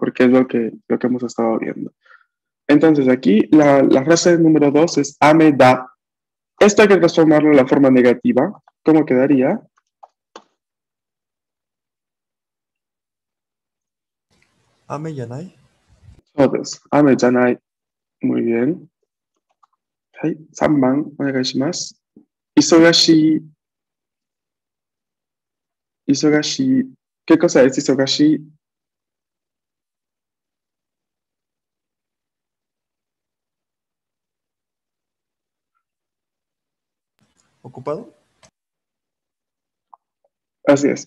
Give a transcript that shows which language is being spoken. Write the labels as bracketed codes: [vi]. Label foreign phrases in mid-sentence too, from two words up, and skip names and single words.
[es] Porque es lo que hemos estado viendo. Entonces, aquí la frase número dos es [ja] 雨だ. [es] Esto hay que transformarlo en la forma negativa. ¿Cómo quedaría? [ja] 雨じゃない. [es] Todos. [ja] 雨じゃない. [es] Muy bien. [ja] はい。3番お願いします。忙しい。忙しい。 [es] ¿Qué cosa es 忙しい? ¿Ocupado? Así es.